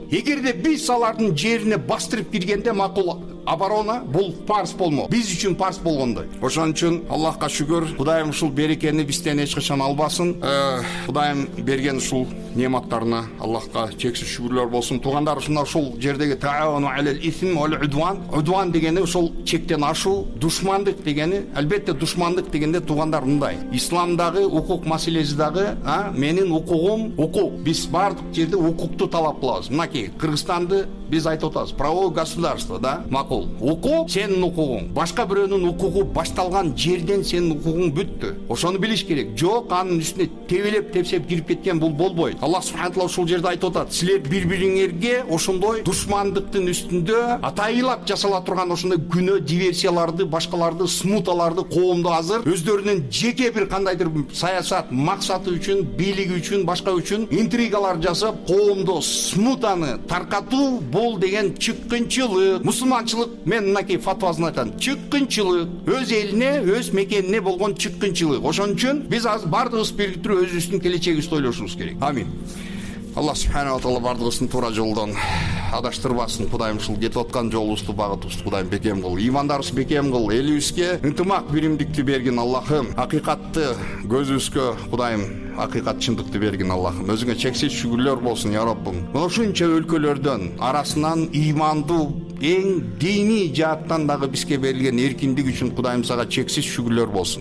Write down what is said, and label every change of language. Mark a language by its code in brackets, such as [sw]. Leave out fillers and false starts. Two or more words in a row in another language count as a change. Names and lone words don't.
[ky] Эгерде биз алардын жерине бастырып киргенде макул оборона бул парс болмок. Биз үчүн парс болгондой. Ошон үчүн Аллахка шүгүр, Кудайым ушул берекени бизден эч качан албасын. Кудайым берген ушул нематтарына Аллахка чексиз шүгүрлөр болсун. Туугандар, ушул жердеги [ar] تعاونوا على الإثم والعدوان. [ky] Удван дегени ушул чектен ашуу, душмандык дегени, албетте душмандык дегенде туугандар мындай. Исламдагы укук маселеси дагы, менин укугум укук. Биз бардык жерде укукту талап кылабыз. Мынакей Кыргызстанды биз айтып атабыз. [ru] Правовое государство, да? [ky] Макул. Укук сенин укугуң. Башка бирөөнүн укугу башталган жерден сенин укугуң бүттү. Ошону билиш керек. Жок, анын үстүнө тебелеп тепсеп кирип кеткен бул болбойт. [ar] الله سبحانه وتعالى [ky] ушул жерде айтып атат. Силер бири-бириңерге ошондой душмандыктын үстүндө атайылап жасала турган ошондой күнөө, диверсияларды, башкаларды, смуталарды коомдо азыр өздөрүнүн жеке бир кандайдыр саясат максаты үчүн, бийлиги үчүн, башка үчүн интригалар жасап, коомдо смутаны таркатуу бул деген чыккынчылык. Мусулманчылык, мен мынакей фатвасын айтам. Чыккынчылык, өз элине, өз мекенине болгон чыккынчылык. Ошон үчүн биз азыр бардыгыбыз биригип өзүбүздүн келечегибизди ойлошубуз керек. Амин. [ar] الله سبحانه وتعالى [ky] бардыгыбыздын туура жолдон адаштырбасын. Кудайым ушул кетип аткан жолубузду, багытыбызды Кудайым бекем кыл. Имандарыбызды бекем кыл. Элибизге ынтымак, биримдикти бергин Аллахым. Акыйкатты көзүбүзгө Кудайым акыйкат чындыкты бергин Аллахым. Өзүңө чексиз шүгүрлөр болсун я Раббым. Мына ушунча өлкөлөрдөн арасынан имандуу эң дини жааттан дагы бизге берилген эркиндик үчүн Кудайым сага чексиз шүгүрлөр болсун.